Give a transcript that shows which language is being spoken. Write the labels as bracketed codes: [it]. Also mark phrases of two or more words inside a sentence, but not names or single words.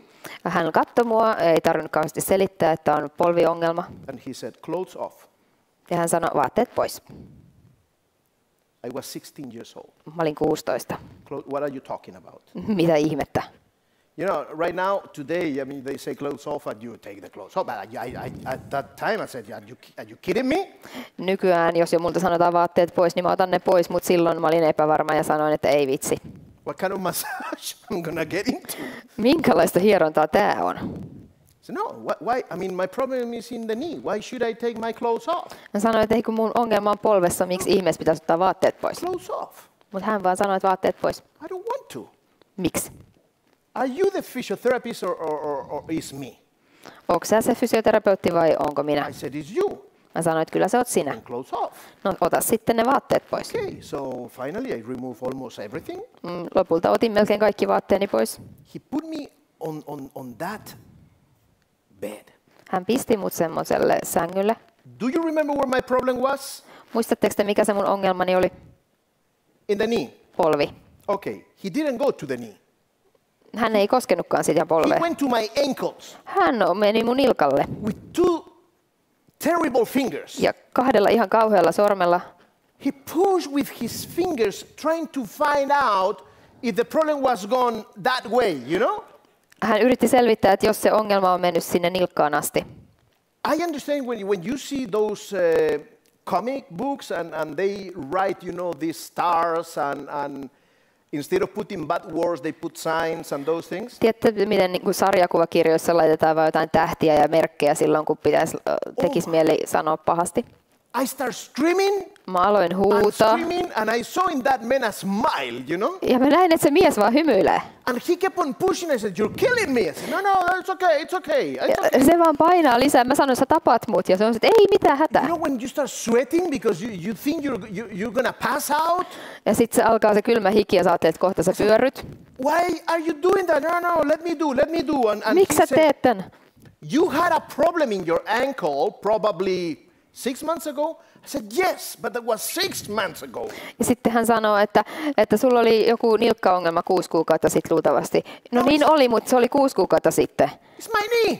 [fi] Hän katsoi mua, ei tarvinnut kauheasti selittää, että on polviongelma. [en] And he said, clothes off. [fi] Ja hän sanoi, vaatteet pois. [en] I was 16 years old. [fi] Mä olin 16. [en] What are you talking about? [fi] Mitä ihmettä? [en] You know, right now, today, I mean, they say clothes off and you take the clothes off. But at that time I said, are you kidding me? [fi] Nykyään, jos jo multa sanotaan vaatteet pois, niin mä otan ne pois, mutta silloin mä olin epävarma ja sanoin, että ei vitsi. [en] What kind of massage I'm gonna get into? [fi] Minkälaista hierontaa tää on? [en] So no, why? I mean, my problem is in the knee. Why should I take my clothes off? [fi] Mä sanoin, että ei kun mun ongelma on polvessa, miksi ihmeessä pitäisi ottaa vaatteet pois? [en] Clothes off. [fi] Mutta hän vaan sanoi, että vaatteet pois. [en] I don't want to. [fi] Miksi? [en] Are you the physiotherapist or is me? [fi] Onko sä se fysioterapeutti vai onko minä? [en] I said, it's you. [fi] Mä sanoin, että kyllä se oot sinä. [en] And clothes off. [fi] No ota sitten ne vaatteet pois. [en] Okay, so finally I removed almost everything. [fi] Lopulta otin melkein kaikki vaatteeni pois. [en] He put me on that bed. [fi] Hän pisti mut semmoiselle sängylle. [en] Do you remember where my problem was? [fi] Muistatteko te, mikä se mun ongelmani oli? [en] In the knee. [fi] Polvi. [en] Okay, he didn't go to the knee. [fi] Hän ei koskenutkaan sitä [en] He [fi] polvea. [en] went to my ankles [fi] Hän meni mun nilkalle. [en] with 2 terrible fingers. [fi] Ja 2 ihan kauhealla sormella [en] He pushed with his fingers trying to find out if the problem was gone that way, you know? [fi] hän yritti selvittää, että jos se ongelma on mennyt sinne nilkkaan asti. [en] I understand when you see those comic books and they write, you know, these stars and instead of putting bad words, they put signs and those things. [fi] Tiedätte, miten niin kuin sarjakuvakirjoissa laitetaan vain jotain tähtiä ja merkkejä silloin, kun tekisi mieli sanoa pahasti? [en] I start screaming. [fi] Mä aloin huutaa. [en] And I saw in that man a smile, you know? [fi] Ja mä näin, että se mies vaan hymyilee. [en] And he kept on pushing. I said, "You're killing me." I said, "No, it's okay, it's okay." [fi] Se vaan painaa lisää. Mä sanoin, sä tapat mut. Ja se on, että ei mitään hätää. [en] You know when you start sweating because you think you're gonna pass out? [fi] Ja sitten se alkaa se kylmä hiki ja sä ajattelet, että kohta sä pyörryt. [en] Why are you doing that? No, let me do. And [fi] miksi sä teet tän? [en] You had a problem in your ankle probably 6 months ago. I said, yes, but that was 6 months ago. [fi] Ja sitten hän sanoi, että sulla oli joku nilkkaongelma 6 kuukautta sitten luultavasti. No niin oli, mutta se oli 6 kuukautta sitten. [en] It's my knee.